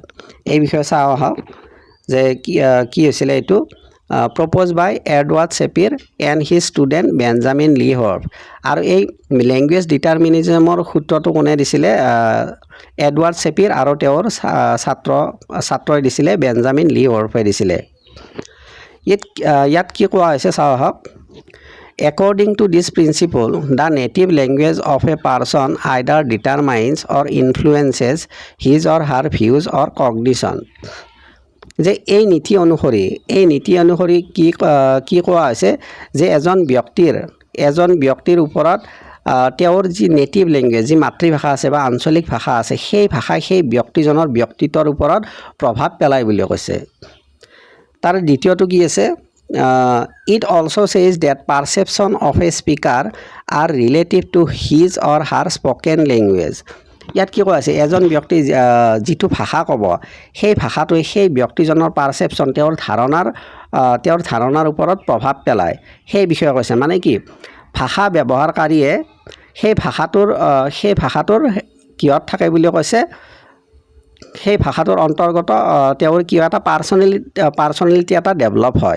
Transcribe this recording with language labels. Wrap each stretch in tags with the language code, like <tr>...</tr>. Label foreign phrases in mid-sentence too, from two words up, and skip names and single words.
<as>এই বিষয়ে চাওঁ আহক, যে কি হৈছিলে এইটো,</as> <en>proposed by Edward Sapir and his student Benjamin Lee Whorf.</en> <as>আৰু এই</as> <en>language determinism</en> <as>সূত্ৰটো কোনে দিছিলে, এডৱাৰ্ড ছেপিয়েৰ আৰু তেওঁৰ ছাত্ৰই দিছিলে, বেঞ্জামিন লি হৰ্ফে দিছিলে। ইয়াত কি কোৱা হৈছে চাওঁ আহক।</as> <en>According to this principle, the native language of a person either determines or influences his or her views or cognition.</en> <as>যে এই নীতি অনুসৰি কি কোৱা হৈছে, যে এজন ব্যক্তিৰ ওপৰত তেওঁৰ যি</as> <en>native language,</en> <as>যি মাতৃভাষা আছে বা আঞ্চলিক ভাষা আছে, সেই ভাষাই সেই ব্যক্তিজনৰ ব্যক্তিত্বৰ ওপৰত প্ৰভাৱ পেলায় বুলি কৈছে। তাৰ দ্বিতীয়টো কি আছে,</as> <en>it also says that perception of a speaker are relative to his or her spoken language.</en> <as>ইয়াত কি কোৱা আছে, এজন ব্যক্তি যিটো ভাষা ক'ব, সেই ভাষাটোৱে সেই ব্যক্তিজনৰ পাৰচেপশ্যন, তেওঁৰ ধাৰণাৰ ওপৰত প্ৰভাৱ পেলায়, সেই বিষয়ে কৈছে। মানে কি ভাষা ব্যৱহাৰকাৰীয়ে সেই ভাষাটোৰ কিহত থাকে বুলি কৈছে, সেই ভাষাটোৰ অন্তৰ্গত তেওঁৰ কিবা এটা পাৰ্চনেলিটি এটা ডেভেলপ হয়।</as>